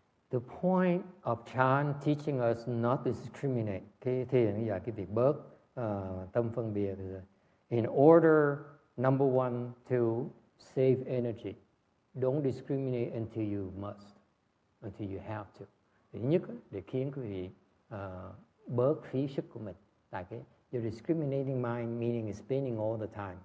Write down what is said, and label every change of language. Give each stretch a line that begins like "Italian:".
English: The point of Chan teaching us not to discriminate.
Vietnamese: Cái thiền bây giờ cái việc bớt tâm phân biệt.
English: In order, number one, to save energy. Don't discriminate until you must, until you have to.
Vietnamese: Thứ nhất, để khiến quý vị bớt phí sức của mình. Tại cái
English: your discriminating mind meaning is spinning all the time.